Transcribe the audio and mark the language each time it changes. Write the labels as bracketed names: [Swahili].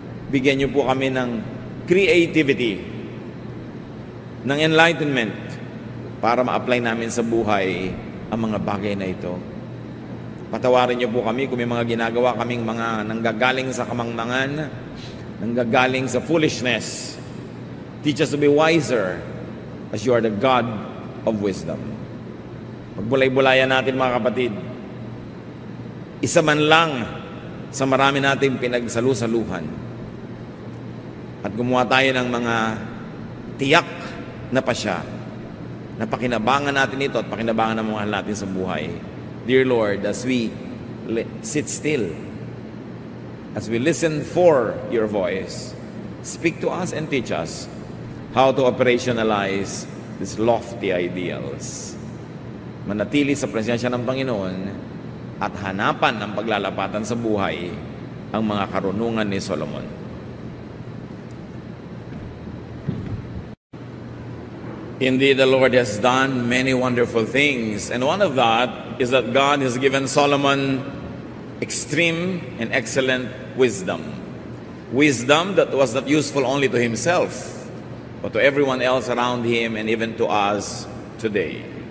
[Filipino] Bigyan niyo po kami ng creativity, ng enlightenment para ma-apply namin sa buhay ang mga bagay na ito. Patawarin niyo po kami kung may mga ginagawa kaming mga nanggagaling sa kamangmangan, nanggagaling sa foolishness. [English] Teach us to be wiser as you are the God of wisdom. [Filipino] Pagbulay-bulayan natin mga kapatid, isa man lang sa marami nating pinagsalu-saluhan at gumawa tayo ng mga tiyak na pasya na pakinabangan natin ito at pakinabangan ng mga natin sa buhay. [English] Dear Lord, as we sit still, as we listen for your voice, speak to us and teach us how to operationalize these lofty ideals. [Filipino] Manatili sa presensya ng Panginoon at hanapan ng paglalapatan sa buhay ang mga karunungan ni Solomon. [English] Indeed, the Lord has done many wonderful things, and one of that is that God has given Solomon extreme and excellent wisdom. Wisdom that was not useful only to himself, but to everyone else around him and even to us today.